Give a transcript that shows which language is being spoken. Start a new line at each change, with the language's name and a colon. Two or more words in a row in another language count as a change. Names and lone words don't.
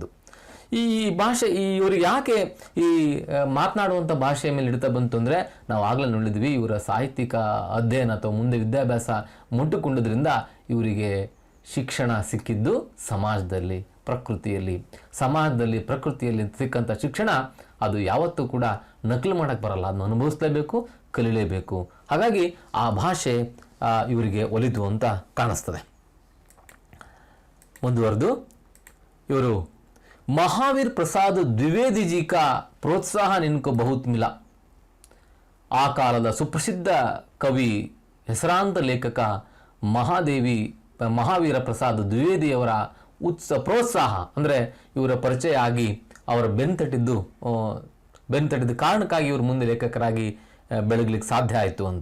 Kannada: ಈ ಭಾಷೆ ಇವ್ರಿಗೆ ಯಾಕೆ ಈ ಮಾತನಾಡುವಂಥ ಭಾಷೆಯ ಮೇಲೆ ಹಿಡಿತ ಬಂತು ಅಂದರೆ, ನಾವು ಆಗಲೇ ನೋಡಿದ್ವಿ, ಇವರ ಸಾಹಿತ್ಯಿಕ ಅಧ್ಯಯನ ಅಥವಾ ಮುಂದೆ ವಿದ್ಯಾಭ್ಯಾಸ ಮುಟ್ಟುಕೊಂಡದ್ರಿಂದ ಇವರಿಗೆ ಶಿಕ್ಷಣ ಸಿಕ್ಕಿದ್ದು ಸಮಾಜದಲ್ಲಿ ಪ್ರಕೃತಿಯಲ್ಲಿ ಸಿಕ್ಕಂಥ ಶಿಕ್ಷಣ ಅದು ಯಾವತ್ತೂ ಕೂಡ ನಕಲು ಮಾಡೋಕ್ಕೆ ಬರಲ್ಲ, ಅದನ್ನು ಅನುಭವಿಸಲೇಬೇಕು, ಕಲೀಲೇಬೇಕು. ಹಾಗಾಗಿ ಆ ಭಾಷೆ ಇವರಿಗೆ ಒಲಿದು ಅಂತ ಕಾಣಿಸ್ತದೆ. ಮುಂದುವರೆದು ಇವರು
Hindi: महावीर प्रसाद द्विवेदी जी का प्रोत्साहन इनको बहुत मिला.
Kannada: ಆ ಕಾಲದ ಸುಪ್ರಸಿದ್ಧ ಕವಿ, ಹೆಸರಾಂತ ಲೇಖಕ ಮಹಾವೀರ ಪ್ರಸಾದ್ ದ್ವಿವೇದಿಯವರ ಪ್ರೋತ್ಸಾಹ ಅಂದರೆ ಇವರ ಪರಿಚಯ ಆಗಿ ಅವರ ಬೆನ್ತಟ್ಟಿದ್ದ ಕಾರಣಕ್ಕಾಗಿ ಇವರು ಮುಂದೆ ಲೇಖಕರಾಗಿ ಬೆಳಗಲಿಕ್ಕೆ ಸಾಧ್ಯ ಆಯಿತು ಅಂತ.